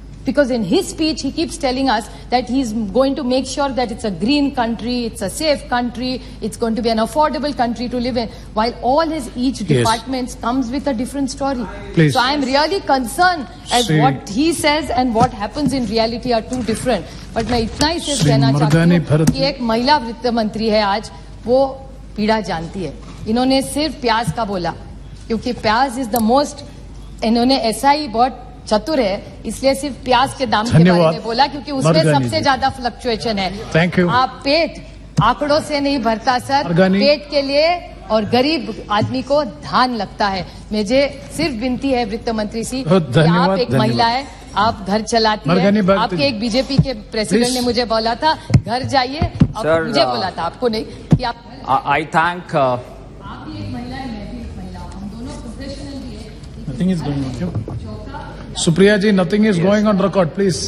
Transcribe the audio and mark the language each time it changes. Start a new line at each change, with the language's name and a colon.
English: Because in his speech, he keeps telling us that he's going to make sure that it's a green country, it's a safe country, it's going to be an affordable country to live in, while all his each departments comes with a different story. Please. So I'm really concerned as what he says and what happens in reality are two different.
Hindi: But मैं इतना ही सिर्फ कहना चाहती हूँ कि एक महिला वित्त मंत्री है आज, वो पीड़ा जानती है. इन्होंने सिर्फ प्याज का बोला, क्योंकि प्याज
English: is the most,
Hindi: इन्होंने ऐसा ही बहुत चतुर है, इसलिए सिर्फ प्याज के दाम के बारे में बोला, क्योंकि उसमें सबसे ज्यादा फ्लक्चुएशन है.
English: Thank you.
Hindi: आप पेट आंकड़ों से नहीं भरता सर, पेट के लिए और गरीब आदमी को धान लगता है. मुझे सिर्फ विनती है वित्त मंत्री सी, आप एक महिला है, आप घर चलाती है. आपके एक बीजेपी के प्रेसिडेंट ने मुझे बोला था घर जाइए, मुझे बोला था, आपको नहीं, कि आप
English: आई थैंक
Hindi: आप भी एक महिला है, मैं भी एक महिला हूँ, हम दोनों प्रोफेशनल भी है.
English: Nothing is going on. Supriya ji, nothing is going on record, please.